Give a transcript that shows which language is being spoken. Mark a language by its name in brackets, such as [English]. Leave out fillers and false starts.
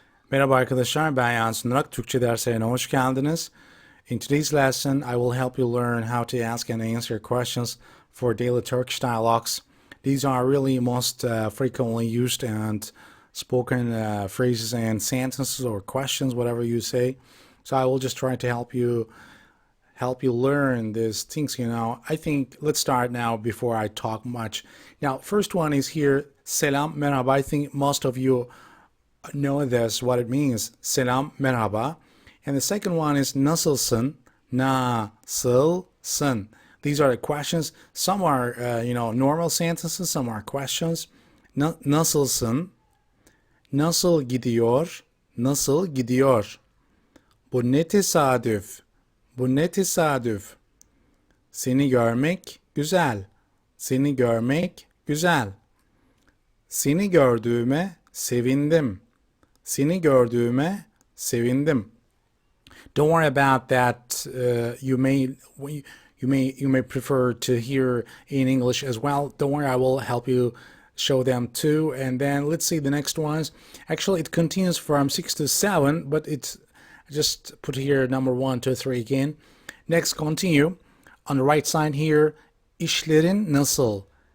[Turkish] Merhaba arkadaşlar, ben Yasin Durak. Türkçe derslerine hoş geldiniz. [English] In today's lesson, I will help you learn how to ask and answer questions for daily Turkish dialogues. These are really most frequently used and spoken phrases and sentences or questions, whatever you say. So I will just try to help you learn these things. I think let's start now before I talk much. Now, first one is here, [Turkish] selam, merhaba. [English] I think most of you know this, what it means, [Turkish] selam, merhaba. [English] And the second one is [Turkish] nasılsın, nasılsın. [English] These are the questions. Some are, normal sentences, some are questions. [Turkish] Nasılsın, nasıl gidiyor, nasıl gidiyor. Bu ne tesadüf. Bu ne tesadüf. Seni görmek güzel. Seni görmek güzel. Seni gördüğüme sevindim. Seni gördüğüme sevindim. [English] Don't worry about that. You may prefer to hear in English as well. Don't worry, I will help you show them too. And then let's see the next ones. Actually, it continues from 6 to 7, but it's just put here number 1, 2, 3 again. Next, continue. On the right side here, [Turkish] İşlerin nasıl?